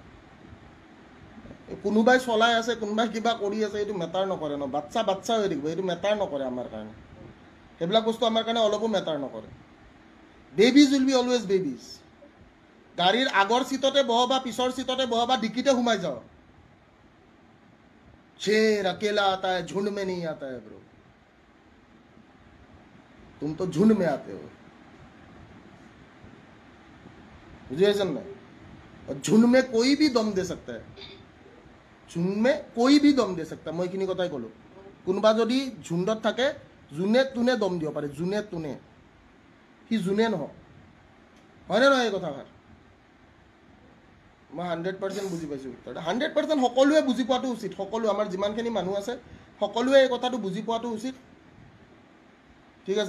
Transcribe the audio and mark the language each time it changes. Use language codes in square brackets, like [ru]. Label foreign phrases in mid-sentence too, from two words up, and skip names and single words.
[as] কোনোবাই চলাই আছে, কোনোবাই কিবা কৰি আছে, এইটো মেটাৰ নকৰে ন। বাচ্চা হৈ থাকিব, এইটো মেটাৰ নকৰে আমাৰ কাৰণে। সেইবিলাক বস্তু আমাৰ কাৰণে অলপো মেটাৰ নকৰে। [en] Babies will be always babies. [as] গাড়ীৰ আগৰ চিটতে বহ বা পিছৰ চিটতে বহ বা ডিকিতে সোমাই যাওঁ, [hi] शेर अकेला आता है, झुंड में नहीं आता है ब्रो। तुम तो झुंड में आते हो, बुझे नहीं? और झुंड में कोई भी दम दे सकता है, झुंड में कोई भी दम दे सकता है। [as] मैं এইখিনি কথাই ক'লো, কোনোবা যদি ঝুণ্ডত থাকে যোনে তোনে দম দিব পাৰে, যোনে তোনে, সি যোনে নহওক, হয়নে নহয় এই কথাষাৰ? মই 100% বুজি পাইছোঁ ভিক্টৰ দা। 100% সকলোৱে বুজি পোৱাটো উচিত, সকলো আমাৰ যিমানখিনি মানুহ আছে সকলোৱে এই কথাটো বুজি পোৱাটো উচিত, ঠিক আছে?